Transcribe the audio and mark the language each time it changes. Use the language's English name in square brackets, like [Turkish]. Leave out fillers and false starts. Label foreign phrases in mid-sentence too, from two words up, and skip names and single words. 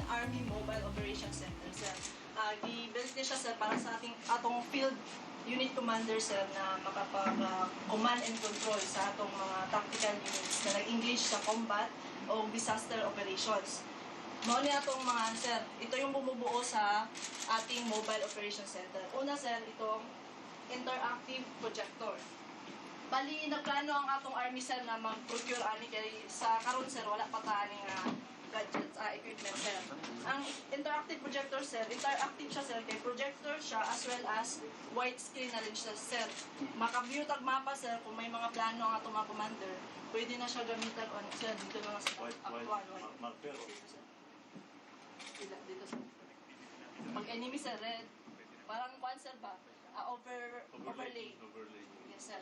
[Cebuano] Army Mobile Operations Center, sir. Gi-build niya siya, sir, para sa atong field unit commander, sir, na makapag- [English] command and control [Cebuano] sa atong mga [English] tactical units [Cebuano] na nag-engage sa combat o [English] disaster operations. [Cebuano] Mao ni atong mga, sir, [Filipino] ito yung bumubuo sa ating Mobile Operations Center. Una, sir, itong [English] interactive projector. [Cebuano] Bali, nagplano ang atong Army, sir, na mag-procure ani kay sa karon, sir, wala pa ta ani nga [English] gadgets, equipment, [Cebuano] sir. Ang [English] interactive projector, [Cebuano] sir, interactive siya, sir, kay projector siya [English] as well as widescreen [Cebuano] na rin siya, sir. Maka-view tag mapa, sir, kung may mga plano ang atong mga commander, pwede na siya gamitan on, sir, [Filipino] dito na sa [Cebuano] actual white. Marker. [Filipino] Dito, sir. Pag enemy, sir, red, parang one, sir, ba? [English] Overlay. Yes, sir.